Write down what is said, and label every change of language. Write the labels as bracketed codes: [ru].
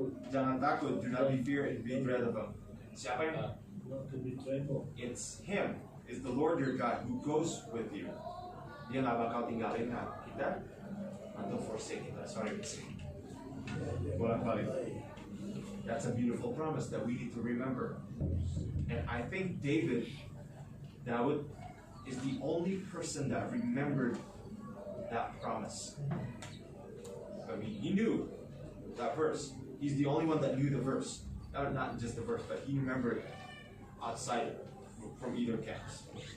[id] Jangan takut. [en] Do not be fear and be dread of them. [id] Siapa yang? [en] It's Him. It's the Lord your God who goes with you. [id] Dia nggak bakal tinggalin kita atau forsake kita. Sorry, bolak-balik. [en] That's a beautiful promise that we need to remember. And I think Daud is the only person that remembered that promise. I mean, he knew that verse. He's the only one that knew the verse. Not just the verse, but he remembered outside from either camps.